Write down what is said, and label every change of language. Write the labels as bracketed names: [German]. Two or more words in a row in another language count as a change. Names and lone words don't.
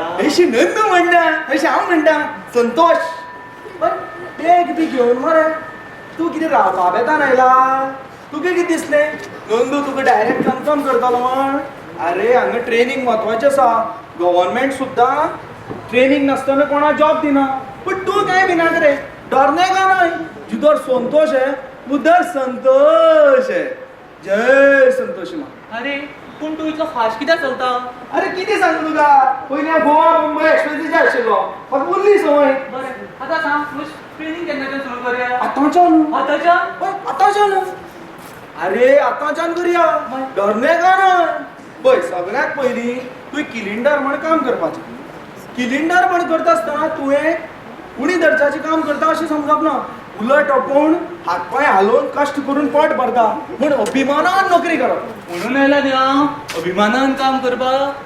[Konkani] अशी नंदू म्हणटा, अशी हांव म्हणटा संतोष. पण बॅग बी घेवन मरे तूं कितें रावपा बेतान आयला? तुका कितें दिसलें नंदू तुका डायरेक्ट कन्फर्म करतलो म्हण? अरे हांगा ट्रेनींग म्हत्वाचें आसा. गव्हर्नमेंट सुद्दां ट्रेनींग नासतना कोणा जॉब दिना. पण तूं काय भिनाक रे, [Hindi] डरने का न्हय. जिधर संतोष है उधर संतोष है. जय संतोषी मा. [Konkani] अरे पूण तूं इतलो फास्ट कित्याक चलता? अरे कितें सांगू तुका, पयलीं हांव गोवा मुंबय एक्सप्रेसीचेर आशिल्लो. म्हाका उरली संवय. बरें, आतां सांग ट्रेनिंग केन्नाच्यान सुरू करया? आतांच्यान. आतांच्यान? पळय आतांच्यान. अरे आतांच्यान करया, [Hindi] डरने का न्हय. [Konkani] पळय सगळ्यात पयलीं तुवें किलिंडर म्हण काम करपाचें. किलिंडर म्हण करता आसतना तुवें उणी दर्जाचें काम करता अशें समजप ना. उलट आपूण हातपांय हालोवन कश्ट करून पोट भरता म्हूण अभिमानान नोकरी करप. म्हणून आयला न्ही हांव अभिमानान काम करपाक.